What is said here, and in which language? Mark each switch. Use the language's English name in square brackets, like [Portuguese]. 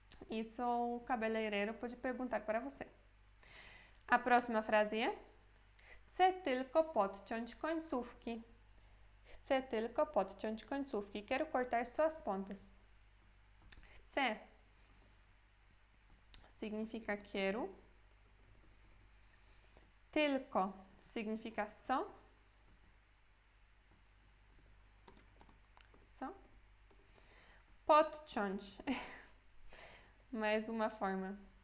[Portuguese] Isso o cabeleireiro pode perguntar para você. A próxima frase é: [Polish] Chcę tylko podciąć końcówki. Chcę tylko podciąć końcówki. [Portuguese] Quero cortar só as pontas. Chcę significa quero. Tylko significa só. Só. Podciąć. Mais uma forma.